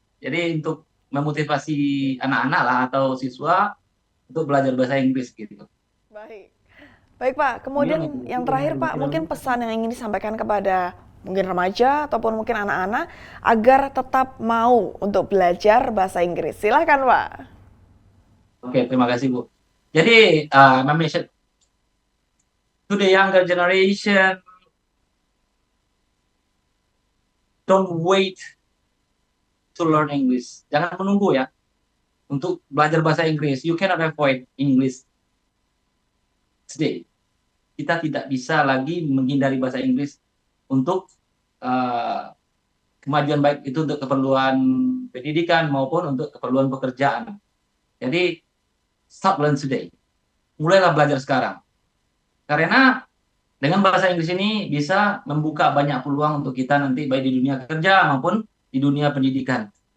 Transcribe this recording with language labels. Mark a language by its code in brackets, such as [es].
[id] Jadi untuk memotivasi anak-anak lah atau siswa untuk belajar bahasa Inggris gitu. Baik. Baik Pak, kemudian yang terakhir Pak, mungkin pesan yang ingin disampaikan kepada mungkin remaja ataupun mungkin anak-anak agar tetap mau untuk belajar bahasa Inggris. Silahkan Pak. Oke, terima kasih Bu. [en] Jadi, my message to the younger generation, don't wait to learn English. [id] Jangan menunggu ya untuk belajar bahasa Inggris. [en] You cannot avoid English today. [id] Kita tidak bisa lagi menghindari bahasa Inggris untuk kemajuan baik itu untuk keperluan pendidikan maupun untuk keperluan pekerjaan. Jadi, [en] start learn today. [id] Mulailah belajar sekarang. Karena dengan bahasa Inggris ini bisa membuka banyak peluang untuk kita nanti baik di dunia kerja maupun di dunia pendidikan.